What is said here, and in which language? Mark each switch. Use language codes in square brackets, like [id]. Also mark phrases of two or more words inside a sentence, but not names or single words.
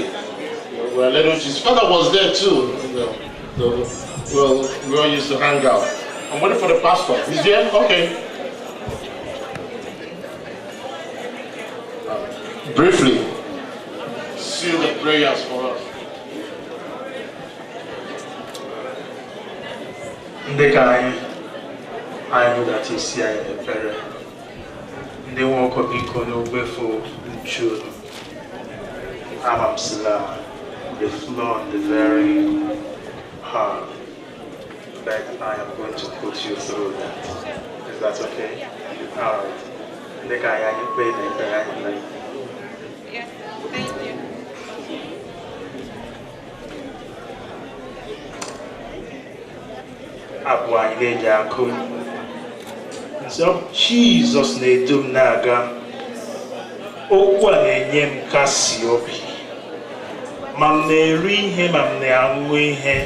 [en] We were little. His father was there too. So we all used to hang out. I'm waiting for the pastor. He's here? Okay. Briefly, seal the prayers for us. [ig] Ndị ka anyị hụdata isi anyị ekpere ndị nwe ọkọ biko n'ogbefu nchu amamsila [en] the floor on the very hard, but I am going to put you through that. Is that okay? All right. [ig] Ndị ka anyị kpee na ekpere anyị. [en] Yes, thank you. [ig] Abụ anyị na-eji akụ nsọ Jizọs na-edu m na-aga. Okwu a na-enye m kasị obi ma m na-eri ihe ma m na-aṅụ ihe.